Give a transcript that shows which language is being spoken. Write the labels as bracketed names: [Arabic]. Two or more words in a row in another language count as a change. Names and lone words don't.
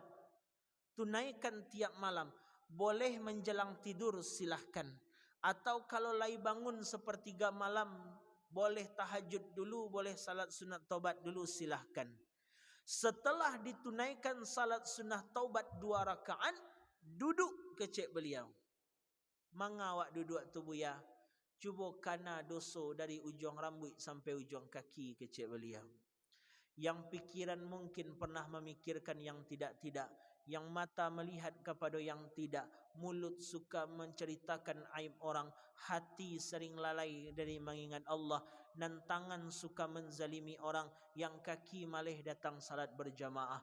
[Indonesian] Tunaikan tiap malam. Boleh menjelang tidur silahkan. Atau kalau lagi bangun sepertiga malam, boleh tahajud dulu, boleh salat sunat taubat dulu, silahkan. Setelah ditunaikan salat sunat taubat 2 rakaat, [Minangkabau] duduk, kecek beliau. Mangawak duduk tu buya? Cuba kana dosa dari ujung rambut sampai ujung kaki, kecek beliau. [Indonesian] Yang pikiran mungkin pernah memikirkan yang tidak-tidak, yang mata melihat kepada yang tidak, mulut suka menceritakan aib orang, hati sering lalai dari mengingat Allah, dan tangan suka menzalimi orang, yang kaki malah datang salat berjamaah.